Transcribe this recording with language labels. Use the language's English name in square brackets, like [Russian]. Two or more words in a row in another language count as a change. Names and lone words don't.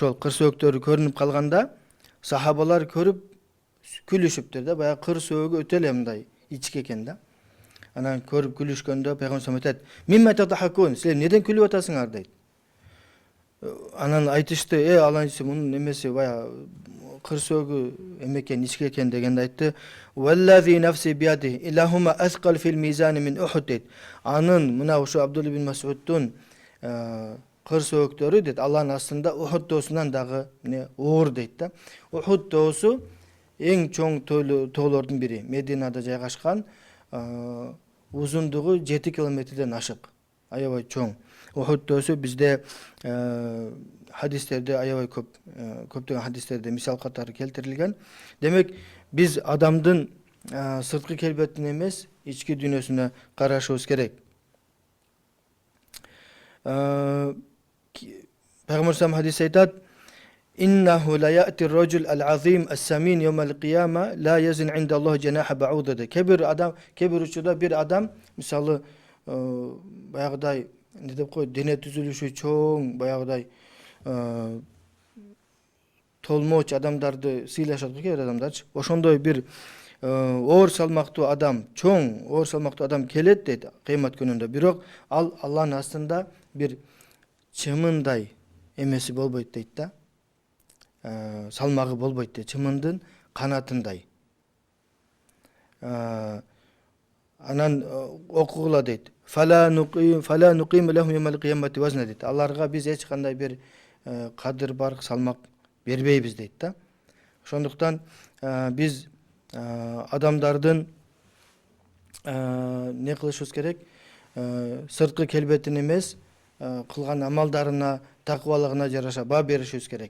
[Kyrgyz] Ошол кырсөөктөрү көрүнүп калганда сахабалар көрүп Күлүшүптүр да, баягы кыр сөөгү өтө эле мындай ички экен да. Анан көрүп күлүшкөндө Пайгамбар айтат: [Arabic] "مما تضحكون?" [Kyrgyz] Силер неден күлүп атасыңар дейт. Анан айтышты: алайчы мунун эмеси баягы кыр сөөгү эме ички экен" дегенде айтты: [Arabic] "والذي نفسي بيده لهما أثقل في الميزان من أحد" дейт. [Kyrgyz] Анын мына ушу Абдулла ибн Мас'удтун кыр сөөктөрү дейт, Алланын астында Ухуд тоосунан дагы оор дейт да. Ухуд тоосу эң чоң тоолордун бири. Мединада жайгашкан, узундугу 7 километрден ашык. Аябай чоң. Ухуд тоосу бизде хадистерде аябай көптөгөн хадистерде мисал катары келтирилген. Демек, биз адамдын сырткы келбетине эмес, ички дүйнөсүнө карашыбыз керек. Пайгамбар хадис айтат: [Arabic] "إنه ليأتي الرجل العظيم السمين يوم القيامة لا يزن عند الله جناح بعوضة." [Kyrgyz] Кебир учурда бир адам, мисалы, баягыдай не деп кой, дене түзүлүшү чоң, баягыдай толмоч адамдарды сыйлашат кээ бир адамдарчы. Ошондой бир оор салмактуу адам, чоң оор салмактуу адам келет дейт кыямат күнүндө. Бирок ал Алланын астында бир чымындай эмеси болбойт дейт да. Салмагы болбойт дейт, чымындын канатындай. Анан окугула дейт: [Arabic] "فلا نقيم لهم يوم القيامة وزنا" дейт. [Kyrgyz] Аларга биз эч кандай бир кадыр бар салмак бербейбиз дейт да. Ошондуктан биз адамдардын не кылышыбыз керек? Сырткы келбетине эмес, кылган амалдарына, такыбалыгына жараша баа беришибиз керек.